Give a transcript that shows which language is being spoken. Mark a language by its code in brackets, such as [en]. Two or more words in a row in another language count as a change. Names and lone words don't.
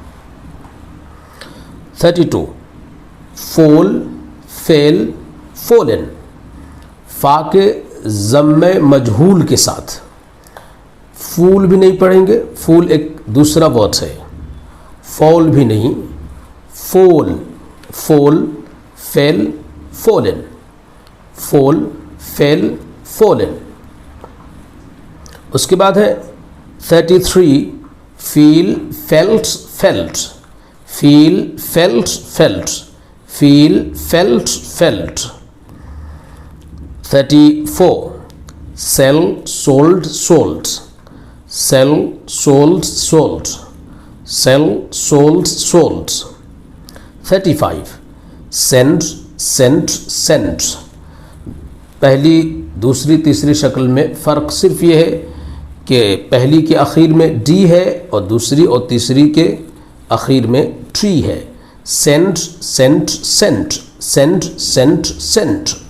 [en] 32, fall, fell, fallen. [ur] فا کے ضمۂ مجہول کے ساتھ فول بھی نہیں پڑھیں گے، فول ایک دوسرا ورڈ ہے، فال بھی نہیں, [en] fall, fall, fell, fallen, fall, fell, fallen. [ur] اس کے بعد ہے [en] 33 feel, felt, felt, feel, felt, felt, feel, felt, felt. 34 sell, sold, sold, sell, sold, sold, sell, sold, sold. 35 send, sent, sent. [ur] پہلی، دوسری، تیسری شکل میں فرق صرف یہ ہے کہ پہلی کے آخر میں ڈی ہے اور دوسری اور تیسری کے آخر میں ٹری ہے. [en] sent, sent, sent, sent, sent, sent.